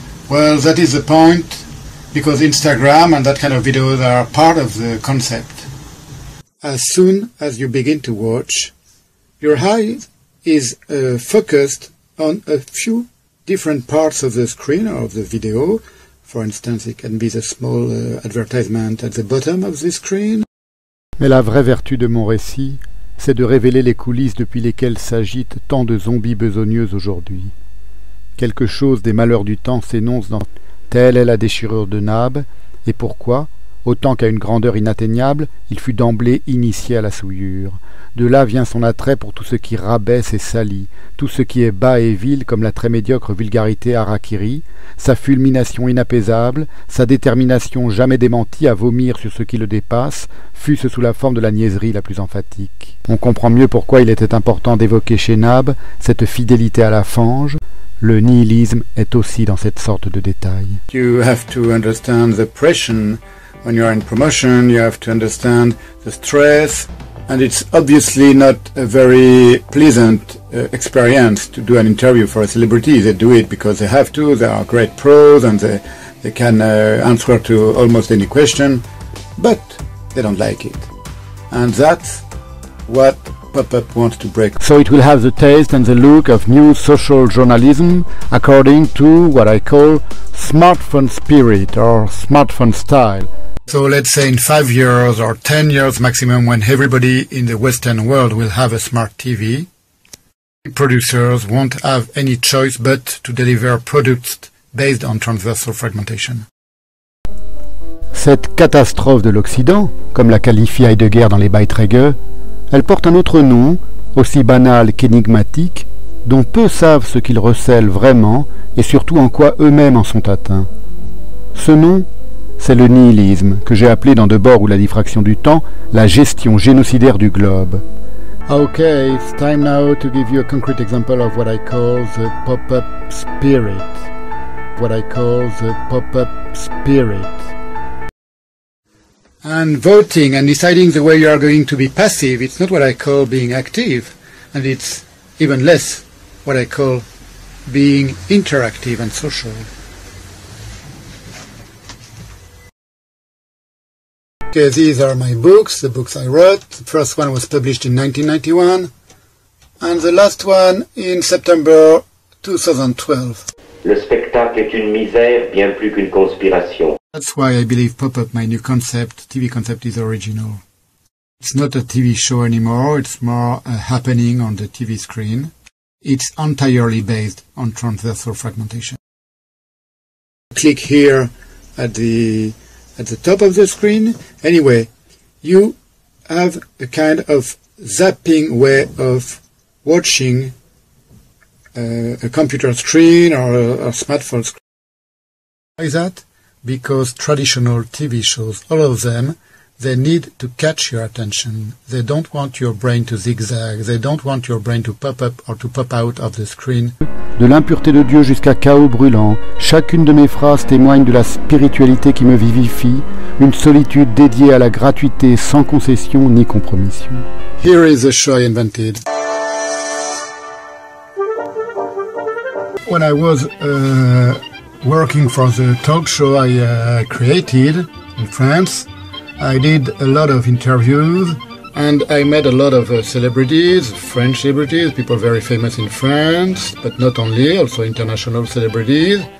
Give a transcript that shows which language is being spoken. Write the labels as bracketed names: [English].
[English] Well, that is the point, because Instagram and that kind of videos are part of the concept. As soon as you begin to watch, your eye is focused on a few different parts of the screen or of the video. For instance, it can be the small advertisement at the bottom of the screen. [French] Mais la vraie vertu de mon récit, c'est de révéler les coulisses depuis lesquelles s'agitent tant de zombies besogneuses aujourd'hui. Quelque chose des malheurs du temps s'énonce dans « Telle est la déchirure de Nab », et pourquoi ? Autant qu'à une grandeur inatteignable, il fut d'emblée initié à la souillure. De là vient son attrait pour tout ce qui rabaisse et salit, tout ce qui est bas et vil comme la très médiocre vulgarité harakiri, sa fulmination inapaisable, sa détermination jamais démentie à vomir sur ce qui le dépasse, fût-ce sous la forme de la niaiserie la plus emphatique. On comprend mieux pourquoi il était important d'évoquer chez Nab cette fidélité à la fange. Le nihilisme est aussi dans cette sorte de détail. [English] You have to understand the pressure. When you're in promotion, you have to understand the stress, and it's obviously not a very pleasant experience to do an interview for a celebrity. They do it because they have to, they are great pros, and they can answer to almost any question, but they don't like it. And that's what Pop-Up wants to break. So it will have the taste and the look of new social journalism according to what I call smartphone spirit or smartphone style. So let's say in 5 years or 10 years maximum, when everybody in the Western world will have a smart TV, producers won't have any choice but to deliver products based on transversal fragmentation. [French] Cette catastrophe de l'Occident, comme la qualifie Heidegger dans les Beiträge, elle porte un autre nom, aussi banal qu'énigmatique, dont peu savent ce qu'ils recèlent vraiment et surtout en quoi eux-mêmes en sont atteints. Ce nom, c'est le nihilisme, que j'ai appelé dans Debord ou la diffraction du temps, la gestion génocidaire du globe. [English] Okay, it's time now to give you a concrete example of what I call the pop-up spirit. What I call the pop-up spirit. And voting and deciding the way you are going to be passive, it's not what I call being active, and it's even less what I call being interactive and social. Okay, these are my books, the books I wrote. The first one was published in 1991, and the last one in September 2012. [French] Le spectacle est une misère bien plus qu'une conspiration. [English] That's why I believe Pop-Up, my new concept, TV concept, is original. It's not a TV show anymore, it's more a happening on the TV screen. It's entirely based on transversal fragmentation. Click here at the top of the screen. Anyway, you have a kind of zapping way of watching a computer screen or a smartphone screen. Why is that? Because traditional TV shows, all of them, they need to catch your attention. They don't want your brain to zigzag. They don't want your brain to pop up or to pop out of the screen. [French] De l'impureté de Dieu jusqu'à chaos brûlant, chacune de mes phrases témoigne de la spiritualité qui me vivifie, une solitude dédiée à la gratuité sans concession ni compromission. [English] Here is a show I invented. When I was working for the talk show I created in France, I did a lot of interviews and I met a lot of celebrities, French celebrities, people very famous in France, but not only, also international celebrities.